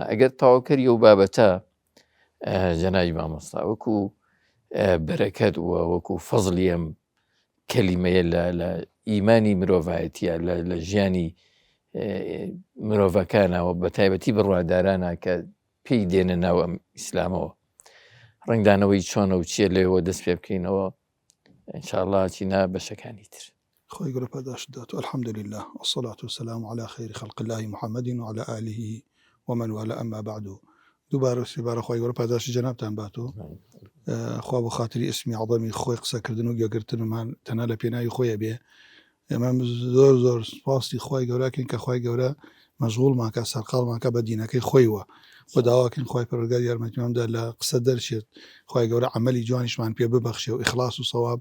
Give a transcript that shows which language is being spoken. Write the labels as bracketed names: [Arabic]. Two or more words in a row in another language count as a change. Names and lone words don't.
[Central Kurdish] ئەگەر تەواوکەری ئەو بابەتە جەنابی مامۆستا وەکو بەرەکەت و وەکو فەزلی ئەم کەلیمەیە لە ئیمانی مرۆڤایەتیە لە ژیانی مرۆڤەکانەوە بە تایبەتی بڕوادارانە کە پێی دێنە ناو ئەم ئیسلامەوە ڕنگدانەوەی چۆنە و چیە لێەوە دەست پێ بکەینەوە ئینشاءالله چینا بەشەکانی تر. خۆی گەورە پاداش دات و [Arabic] الحەمدولله والصلاة والسلام على خير خلق الله محمد وعلى آله ومن والاه أما بعد. [Central Kurdish] دووبارە سێبارە خۆی گەورە پاداشی جەنابتان باتۆ. خوا بۆ خاتری اسمی عەظەمی خۆی قسەکردن و گوێگرتنمان تەنها لە پێناوی خۆیە بێ. ئێمە زۆر سپاسی خۆی گەورەکەین کە خۆی گەورە مەشغوڵمان کە سەرقاڵمان کە بە دینەکەی خۆیوە و داواکەین خۆی پەروەردگار یارمەتیماندا لە قسە دەرچێت، خۆی گەورە عەمەلی جوانیشمان پێ ببەخشێ و ئیخلاص و سەواب.